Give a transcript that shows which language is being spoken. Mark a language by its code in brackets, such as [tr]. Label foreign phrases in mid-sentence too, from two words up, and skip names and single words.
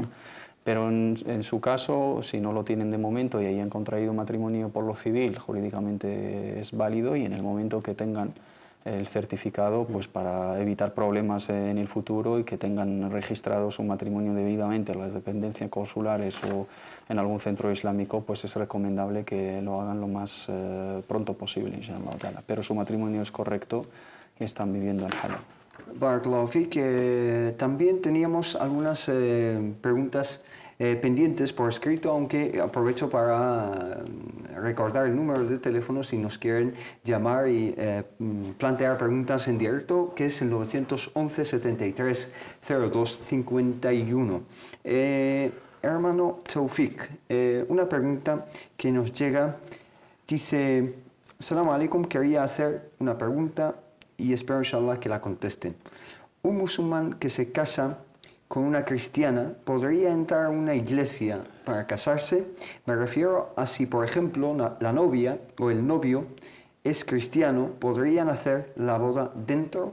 [es] Pero en su caso, si no lo tienen de momento y hayan contraído matrimonio por lo civil, jurídicamente es válido, y en el momento que tengan el certificado, pues para evitar problemas en el futuro y que tengan registrado su matrimonio debidamente en las dependencias consulares o en algún centro islámico, pues es recomendable que lo hagan lo más pronto posible, [ar] إن شاء الله تعالى. [es] Pero su matrimonio es correcto y están viviendo en halal. [ar] بارك الله فيك. [es] También teníamos algunas preguntas pendientes por escrito, aunque aprovecho para recordar el número de teléfono si nos quieren llamar y plantear preguntas en directo, que es el 911 73 02 51. Hermano Taufik, una pregunta que nos llega, dice: [ar] سلام عليكم, [es] quería hacer una pregunta y espero inshallah que la contesten. Un musulmán que se casa con una cristiana, ¿podría entrar a una iglesia para casarse? Me refiero a si, por ejemplo, la novia o el novio es cristiano, ¿podrían hacer la boda dentro?